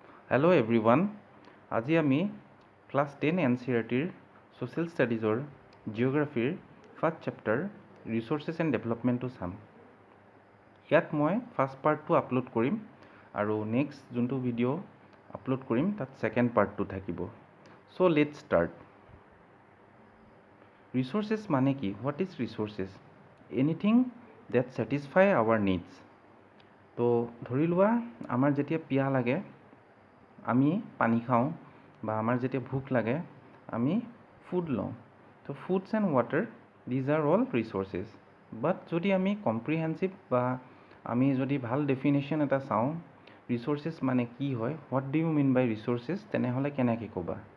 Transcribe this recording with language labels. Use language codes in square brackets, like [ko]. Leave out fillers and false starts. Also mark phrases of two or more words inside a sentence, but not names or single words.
[en] Hello everyone. [as] আজি আমি ক্লাস 10 [en] NCERT Social Studies Geography first chapter Resources and Development [as] to চাম। ইয়াত মই ফার্স্ট পার্টটো আপলোড কৰিম আৰু নেক্সট যোনটো ভিডিও আপলোড কৰিম তাত সেকেন্ড পার্টটো থাকিব। [en] so let's start. Resources [as] মানে কি? [en] What is resources? Anything that satisfy our needs. [as] তো ধৰি লোৱা আমাৰ যেতিয়া পিয়া লাগে আমি পানী খাওঁ বা আমাৰ যেতিয়া ভোক লাগে আমি ফুড লওঁ। [en] তো foods and water these are all resources. [as] বাট যদি আমি কম্প্ৰিহেনচিভ বা আমি যদি ভাল ডেফিনেশ্যন এটা চাওঁ ৰিচোৰ্চেছ মানে কি হয়, [en] what do you mean by resources, [as] তেনেহ'লে কেনেকৈ ক'বা?